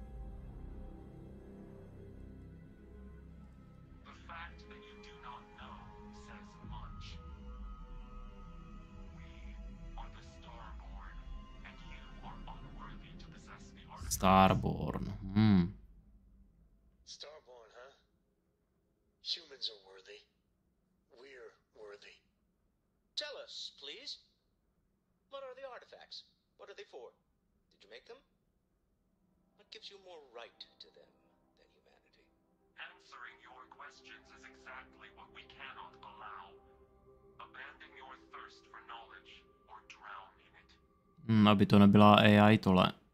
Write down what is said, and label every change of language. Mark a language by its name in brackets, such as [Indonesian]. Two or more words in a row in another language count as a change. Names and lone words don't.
[English] Starborn. Starborn, huh? Humans are worthy. We're worthy. Tell us, please. What are the artifacts? What are they for? Did you make them? What gives you more right to them than humanity? Answering your questions is exactly what we cannot allow. Abandon your thirst for knowledge or drown in it. [Czech] Aby to nebyla AI tohle.